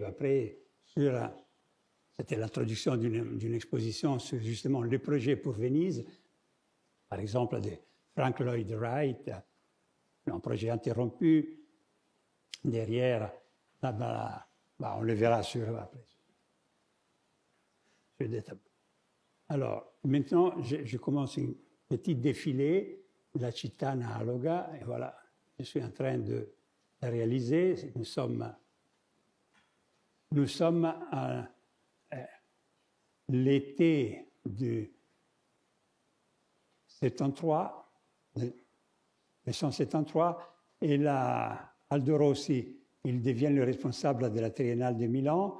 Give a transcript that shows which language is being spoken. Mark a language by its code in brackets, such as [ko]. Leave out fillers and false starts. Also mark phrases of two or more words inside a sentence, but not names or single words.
[fr] Après, c'était l'introduction d'une exposition sur justement le projet pour Venise, par exemple de Frank Lloyd Wright, un projet interrompu. Derrière, là-bas, on le verra après. Sur des tableaux. Alors, maintenant, je commence une petite défilée, la città analoga, et voilà, je suis en train de la réaliser. Nous sommes à l'été de 73, 1973, et là, Aldo Rossi, il devient le responsable de la Triennale de Milan.